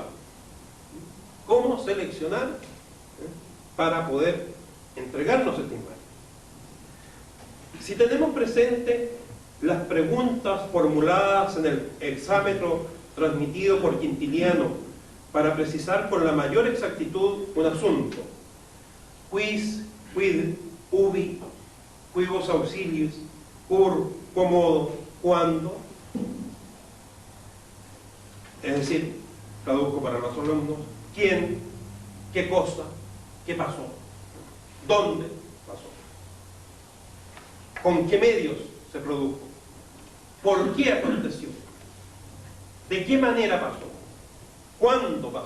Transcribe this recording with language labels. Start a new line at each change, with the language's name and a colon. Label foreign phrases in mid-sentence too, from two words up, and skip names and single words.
Spanish: ¿Cómo seleccionar para poder entregarnos esta imagen? Si tenemos presente las preguntas formuladas en el exámetro transmitido por Quintiliano para precisar con la mayor exactitud un asunto,
Latin: quis, quid, ubi, quibus auxiliis, cur, cómodo, cuándo,
Spanish: es decir, traduzco para los alumnos, quién, qué cosa, qué pasó, dónde pasó, con qué medios se produjo, por qué aconteció, de qué manera pasó, cuándo pasó.